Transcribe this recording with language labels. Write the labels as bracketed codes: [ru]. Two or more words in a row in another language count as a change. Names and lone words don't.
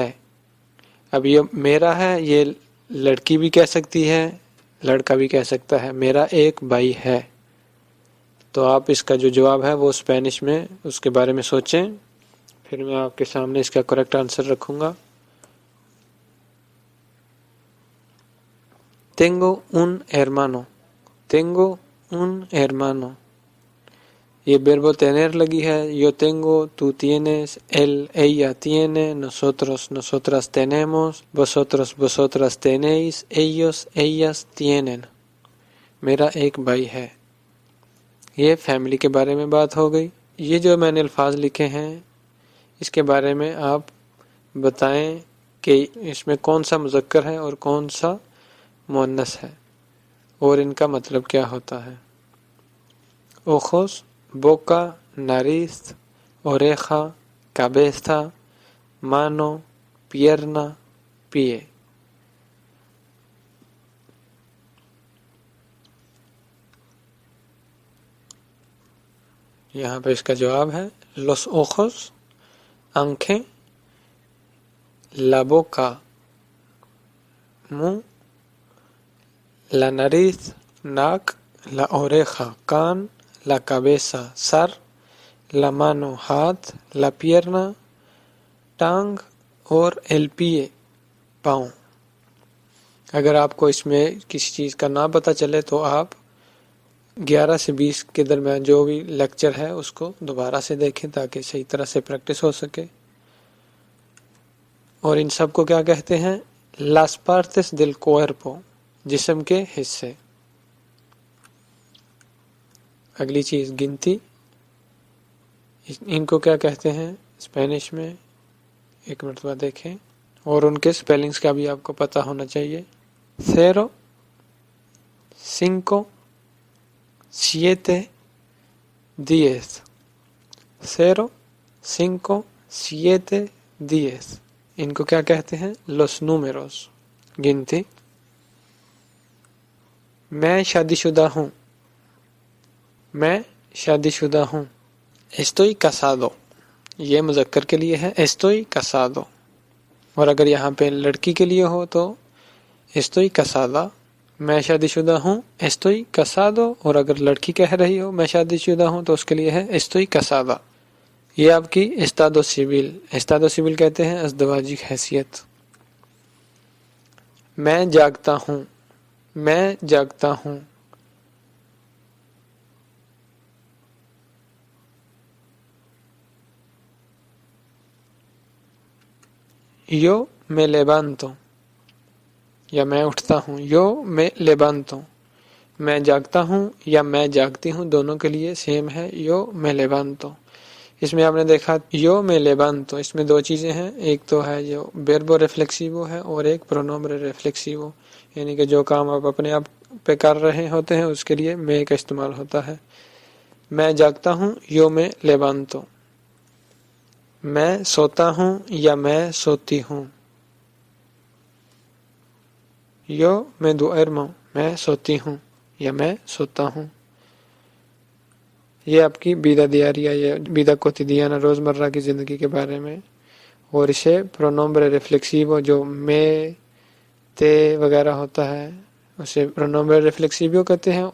[ur] اب یہ میرا ہے، یہ لڑکی بھی کہہ سکتی ہے، لڑکا بھی کہہ سکتا ہے، میرا ایک بھائی ہے۔ تو آپ اس کا جو جواب ہے وہ اسپینش میں اس کے بارے میں سوچیں، پھر میں آپ کے سامنے اس کا کریکٹ آنسر رکھوں گا۔ [es] Tengo un hermano. Tengo un hermano. [ur] یہ [es] verbo tener [ur] لگی ہے، [es] yo tengo، tú tienes، él، ella tiene، nosotros، nosotras tenemos، vosotros، vosotras tenéis، ellos، ellas tienen۔ [ur] میرا ایک بھائی ہے۔ یہ فیملی کے بارے میں بات ہو گئی۔ یہ جو میں نے الفاظ لکھے ہیں اس کے بارے میں آپ بتائیں کہ اس میں کون سا مذکر ہے اور کون سا مؤنث ہے، اور ان کا مطلب کیا ہوتا ہے۔ [es] ojos، boca، nariz، oreja، cabeza، mano، pierna، pie۔ [ur] یہاں پہ اس کا جواب ہے [es] los ojos، [ur] آنکھیں، [es] la boca، منہ، la nariz، ناک، la oreja، کان، la cabeza، سر، la mano، ہاتھ، la pierna، [ur] ٹانگ، اور [es] el pie، [ur] پاؤں۔ اگر آپ کو اس میں کسی چیز کا نہ پتہ چلے تو آپ 11 سے 20 کے درمیان جو بھی لیکچر ہے اس کو دوبارہ سے دیکھیں تاکہ صحیح طرح سے پریکٹس ہو سکے۔ اور ان سب کو کیا کہتے ہیں؟ [es] las partes del cuerpo، [ur] جسم کے حصے۔ اگلی چیز گنتی، ان کو کیا کہتے ہیں اسپینش میں، ایک مرتبہ دیکھیں اور ان کے اسپیلنگز کا بھی آپ کو پتہ ہونا چاہیے. 0, 5, 7, 10। 0, 5, 7, 10 ان کو کیا کہتے ہیں? [es] los números, [ur] گنتی. میں شادی شدہ ہوں، میں شادی شدہ ہوں. [es] estoy casado, [ur] یہ مذکر کے لیے ہے, [es] estoy casado। [ur] اور اگر یہاں پہ لڑکی کے لیے ہو تو [es] estoy casada, [ur] میں شادی شدہ ہوں, [es] estoy casado। [ur] اور اگر لڑکی کہہ رہی ہو میں شادی شدہ ہوں تو اس کے لیے ہے [es] estoy casada। [ur] یہ آپ کی [es] estado civil, estado civil [ur] کہتے ہیں ازدواجی حیثیت. میں جاگتا ہوں، میں جاگتا ہوں. [es] yo me levanto, [ur] یا میں اٹھتا ہوں, [es] yo me levanto। [ur] میں جاگتا ہوں یا میں جاگتی ہوں، دونوں کے لیے سیم ہے [es] yo me levanto। [ur] اس میں آپ نے دیکھا [es] yo me levanto, [ur] اس میں دو چیزیں ہیں، ایک تو ہے جو [es] verbo reflexivo [ur] ہے اور ایک [es] pronombre reflexivo, [ur] یعنی کہ جو کام آپ اپنے آپ پہ کر رہے ہوتے ہیں اس کے لیے میں کا استعمال ہوتا ہے. میں جاگتا ہوں [es] yo me levanto। [ur] میں سوتا ہوں یا میں سوتی ہوں, [es] yo me duermo, [ur] میں سوتی ہوں یا میں سوتا ہوں. یہ آپ کی [es] vida diaria [ur] یا [es] vida cotidiana [ur] روزمرہ کی زندگی کے بارے میں. اور اسے [es] pronombre reflexivo [ur] جو میں تے وغیرہ ہوتا ہے اسے [es] pronombre reflexivo [ur] کہتے ہیں.